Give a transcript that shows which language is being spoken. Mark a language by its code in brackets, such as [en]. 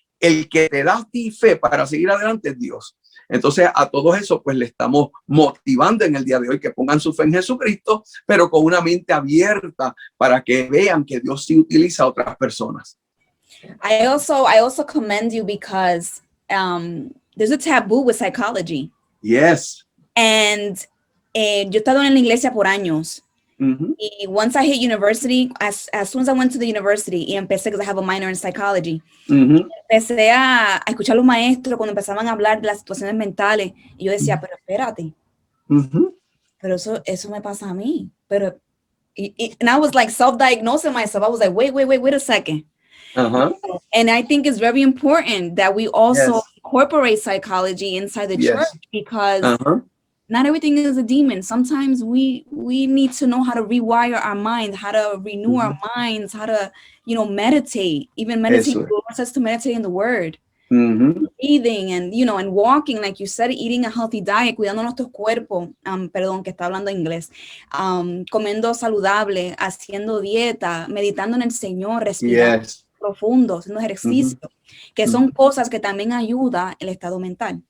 [es] El que te da a ti fe para seguir adelante es Dios. Entonces, a todos eso, pues le estamos motivando en el día de hoy que pongan su fe en Jesucristo, pero con una mente abierta para que vean que Dios sí utiliza a otras personas. [en] I also commend you because there's a taboo with psychology. Yes. [es] And yo he estado en la iglesia por años. Mm-hmm. Y [en] once I hit university, as soon as I went to the university [es] y empecé, [en] because I have a minor in psychology, Mm-hmm. [es] empecé a escuchar a los maestros cuando empezaban a hablar de las situaciones mentales. Y yo decía, pero espérate, Mm-hmm. pero eso me pasa a mí. [en] Pero, and I was like self-diagnosing myself. I was like, wait a second. Uh-huh. And I think it's very important that we also Yes. incorporate psychology inside the Yes. church, because Uh-huh. not everything is a demon. Sometimes we need to know how to rewire our mind, how to renew our minds, how to, meditate. Even meditate, the Lord says to meditate in the word. Mm-hmm. Breathing and, and walking, like you said, eating a healthy diet, [es] cuidando nuestro cuerpo, perdón, que está hablando inglés, comiendo saludable, haciendo dieta, meditando en el Señor, respirando profundo, haciendo ejercicio, que son cosas que también ayuda el estado mental.